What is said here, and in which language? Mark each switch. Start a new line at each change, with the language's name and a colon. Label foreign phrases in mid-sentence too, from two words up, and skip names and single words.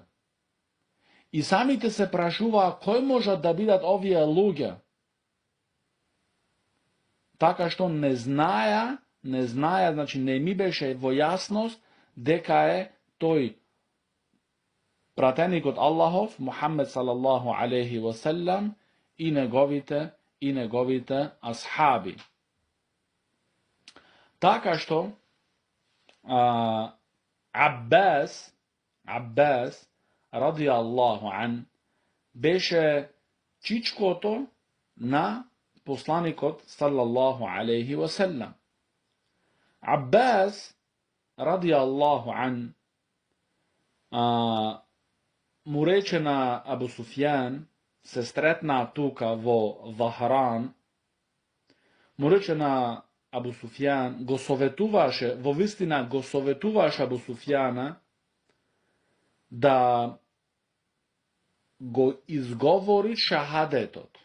Macedonian: И самите се прашуваа кои можат да бидат овие луѓе. Така што не знаеа, значи не ми беше во јасност дека е тој пратеникот Аллахов, Мухаммед
Arabic: صلى الله عليه وسلم
Macedonian: и неговите асхаби. Така што Аббас
Arabic: رضي الله عنه
Macedonian: беше чичкото на посланикот
Arabic: صلى الله عليه وسلم.
Macedonian: Аббас
Arabic: رضي الله عنه
Macedonian: му рече на Абу Суфјан, се стретнаа тука во Вахран, му рече на Абу Суфјан, го советуваше Абу Суфјана да го изговори шахадетот.